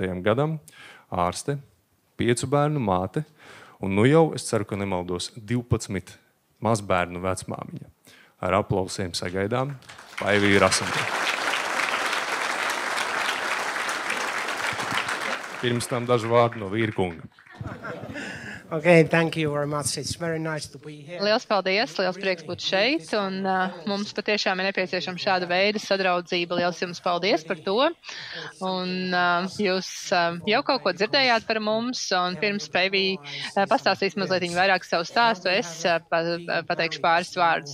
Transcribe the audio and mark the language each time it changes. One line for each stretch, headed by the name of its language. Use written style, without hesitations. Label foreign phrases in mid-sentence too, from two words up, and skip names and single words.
Latvian: gadam, ārste, 5 bērnu māte, un jau, es ceru, ka nemaldos, 12 mazbērnu vecmāmiņa. Ar aplausiem sagaidām Paiviju Rasanēnu. Pirms tam daži vārdi no vīrkunga.
English: Okay, thank you very much. It's very nice to be here.
Latvian: Liels paldies, liels prieks būt šeit, un mums patiešām ir nepieciešama šāda veida sadraudzība. Liels jums paldies par to. Un jūs jau kaut ko dzirdējāt par mums, un pirms Paivija pastāstīs mazliet vairāk savu stāstu, es pateikšu pāris vārdus.